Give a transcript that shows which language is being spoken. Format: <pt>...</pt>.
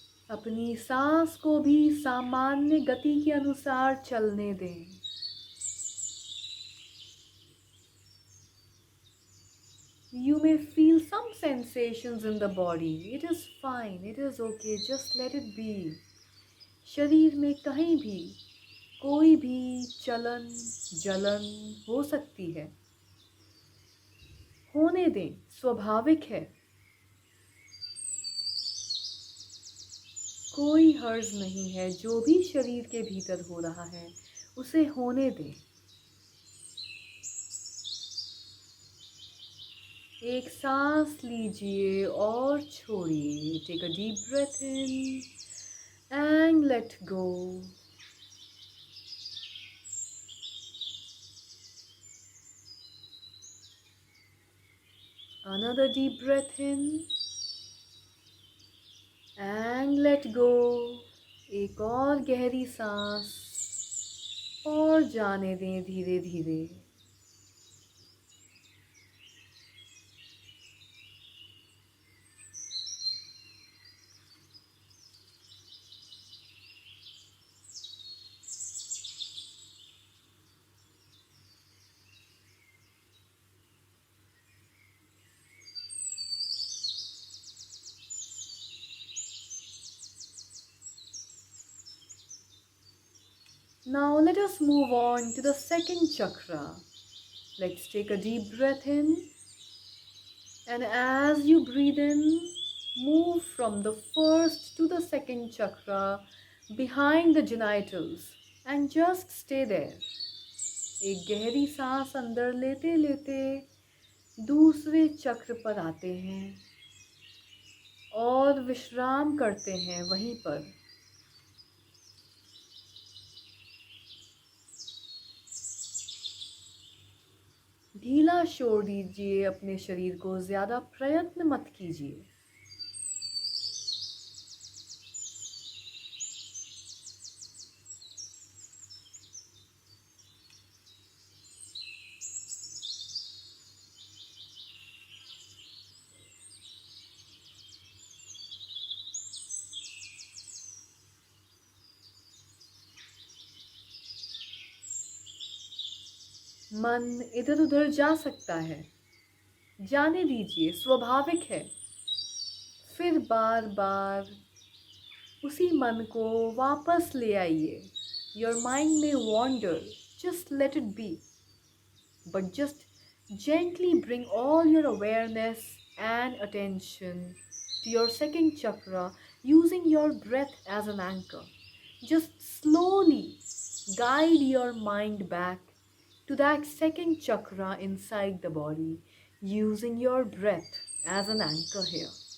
<hi>अपनी सांस को भी सामान्य गति के अनुसार चलने दें।</hi> <en>You may feel some sensations in the body. It is fine, it is okay, just let it be.</en> <hi>शरीर में कहीं भी कोई भी चलन जलन हो सकती है, होने दें, स्वाभाविक है। कोई हर्ज नहीं है। जो भी शरीर के भीतर हो रहा है उसे होने दें। एक सांस लीजिए और छोड़िए।</hi> <en>Take a deep breath in and let go. Another deep breath in and let go.</en> <hi>एक और गहरी सांस और जाने दें धीरे धीरे।</hi> <en>Now let us move on to the second chakra. Let's take a deep breath in, and as you breathe in, move from the first to the second chakra behind the genitals and just stay there.</en> <hi>एक गहरी सांस अंदर लेते लेते दूसरे चक्र पर आते हैं और विश्राम करते हैं वहीं पर। ढीला छोड़ दीजिए अपने शरीर को, ज्यादा प्रयत्न मत कीजिए। मन इधर उधर जा सकता है, जाने दीजिए, स्वाभाविक है। फिर बार बार उसी मन को वापस ले आइए।</hi> <en>Your mind में wander, just let it be, but just gently bring all your awareness and attention to your second chakra using your breath as an anchor. Just slowly guide your mind back to that second chakra inside the body using your breath as an anchor here.</en>